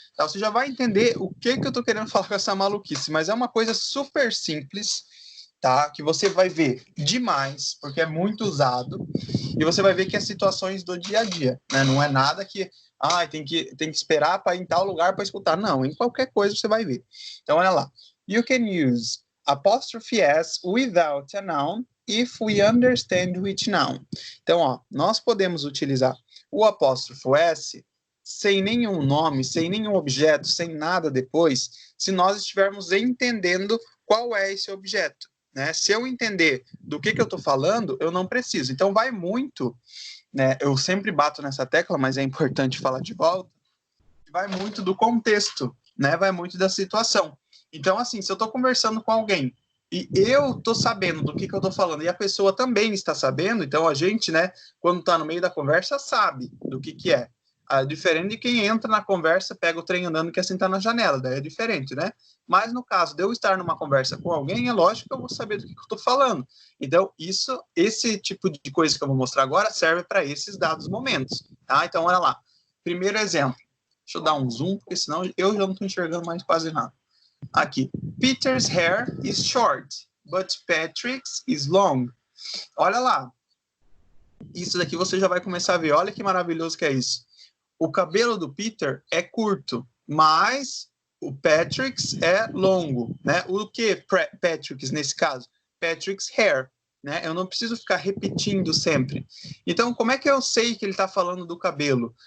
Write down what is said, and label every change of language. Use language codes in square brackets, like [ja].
[pt] Então, você já vai entender o que eu estou querendo falar com essa maluquice, mas é uma coisa super simples, tá? Que você vai ver demais, porque é muito usado, e você vai ver que é situações do dia a dia, né? Não é nada que tem que esperar para ir em tal lugar para escutar. Não, em qualquer coisa você vai ver. Então, olha lá. [en] You can use apostrophe S without a noun if we understand which noun. [pt] Então, ó, nós podemos utilizar o apóstrofo S sem nenhum nome, sem nenhum objeto, sem nada depois, se nós estivermos entendendo qual é esse objeto, né? Se eu entender do que eu estou falando, eu não preciso. Então, vai muito, né? Eu sempre bato nessa tecla, mas é importante falar de volta. Vai muito do contexto, né? Vai muito da situação. Então, assim, se eu estou conversando com alguém e eu estou sabendo do que eu estou falando e a pessoa também está sabendo, então a gente, né, quando está no meio da conversa, sabe do que é. Diferente de quem entra na conversa, pega o trem andando e quer sentar na janela, daí é diferente, né? Mas no caso de eu estar numa conversa com alguém, é lógico que eu vou saber do que eu estou falando. Então, esse tipo de coisa que eu vou mostrar agora serve para esses dados momentos, tá? Então, olha lá. Primeiro exemplo. Deixa eu dar um zoom, porque senão eu já não estou enxergando mais quase nada. Aqui. [en] Peter's hair is short, but Patrick's is long. [pt] Olha lá. Isso daqui você já vai começar a ver. Olha que maravilhoso que é isso. O cabelo do Peter é curto, mas o Patrick's é longo, né? O que Patrick's nesse caso? [en] Patrick's hair, [pt] né? Eu não preciso ficar repetindo sempre. Então, como é que eu sei que ele está falando do cabelo?